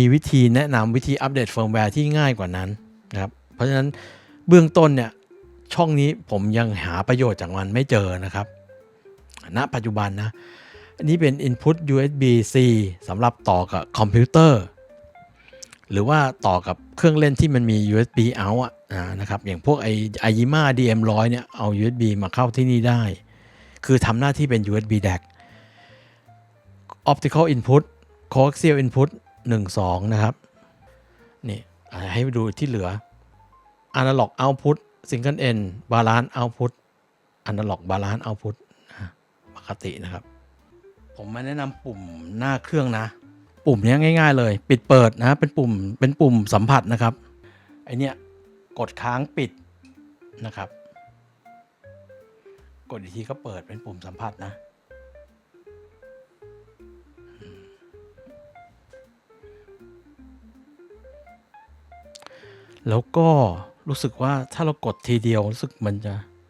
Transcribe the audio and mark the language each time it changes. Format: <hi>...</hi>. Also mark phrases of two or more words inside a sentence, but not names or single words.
<th>วิธีแนะนำวิธีอัปเดตเฟิร์มแวร์ที่ง่ายกว่านั้นนะครับเพราะฉะนั้นเบื้องต้นเนี่ยช่องนี้ผมยังหาประโยชน์จากมันไม่เจอนะครับณปัจจุบันนะอันนี้เป็น</th> <en>Input USB-C</en> <th>สำหรับต่อกับคอมพิวเตอร์หรือว่าต่อกับเครื่องเล่นที่มันมี</th> <en>USB out</en> <th>นะครับอย่างพวกYamaha DM100 เนี่ยเอา USB มาเข้าที่นี่ได้คือทำหน้าที่เป็น</th> <en>USB DAC Optical Input Coaxial Input 1-2</en> <th>นะครับนี่ให้ดูที่เหลือ</th> <en>Analog Output Single End Balance Output Analog Balance Output</en> <th>ปกตินะครับผมมาแนะนำปุ่มหน้าเครื่องนะปุ่มนี้ง่ายๆเลยปิดเปิดนะเป็นปุ่มสัมผัสนะครับไอเนี้ยกดค้างปิดนะครับ กดอีกทีก็เปิดเป็นปุ่มสัมผัสนะแล้วก็รู้สึกว่าถ้าเรากดทีเดียวรู้สึกมันจะ</th>